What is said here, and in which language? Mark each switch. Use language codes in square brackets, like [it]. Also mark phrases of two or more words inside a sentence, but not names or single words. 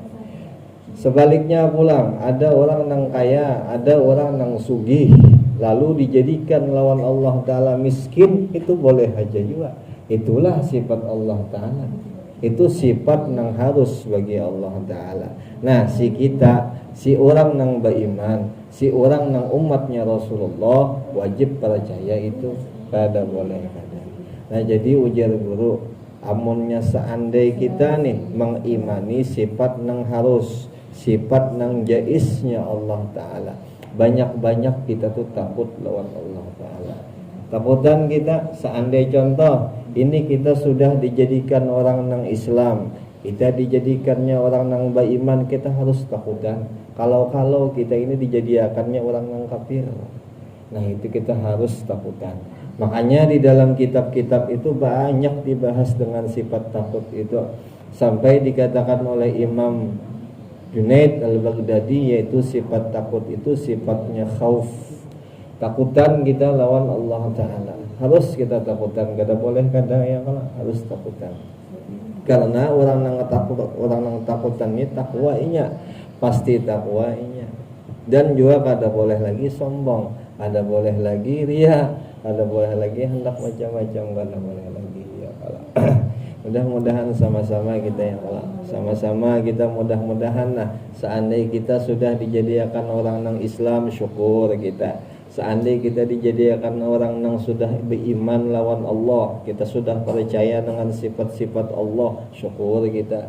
[bjn] Sebaliknya pulang, ada orang yang kaya, ada orang yang sugih, lalu dijadikan lawan Allah Ta'ala miskin, itu boleh aja juga. [id] Itulah sifat Allah Ta'ala. Itu sifat yang harus bagi Allah Ta'ala. Nah si kita, si orang yang beriman, si orang yang umatnya Rasulullah, [bjn] wajib percaya itu kada boleh kada. Nah jadi ujar guru, amunnya seandai kita nih mengimani sifat yang harus, sifat yang jaiznya Allah Ta'ala, banyak-banyak kita tuh takut lawan Allah Ta'ala. Takutan kita seandai contoh ini kita sudah dijadikan orang yang Islam, kita dijadikannya orang yang beriman, kita harus takutan. Kalau kita ini dijadikannya orang yang kafir, nah itu kita harus takutan. [id] Makanya di dalam kitab-kitab itu banyak dibahas dengan sifat takut itu, sampai dikatakan oleh Imam Junaid al-Baghdadi, yaitu sifat takut itu sifatnya khauf. [bjn] Takutan kita lawan Allah Ta'ala, harus kita takutan, kada boleh kada ya, kalau harus takutan. Karena orang yang takut, orang yang takutan ini takwainya, pasti takwainya. Dan juga kada boleh lagi sombong, kada boleh lagi ria, kada boleh lagi hendak macam-macam, kada boleh lagi ya kalau. [id] Mudah-mudahan sama-sama kita ya Allah, sama-sama kita mudah-mudahan nah seandainya kita sudah dijadikan orang yang Islam, syukur kita. Seandainya kita dijadikan orang yang sudah beriman lawan Allah, kita sudah percaya dengan sifat-sifat Allah, syukur kita.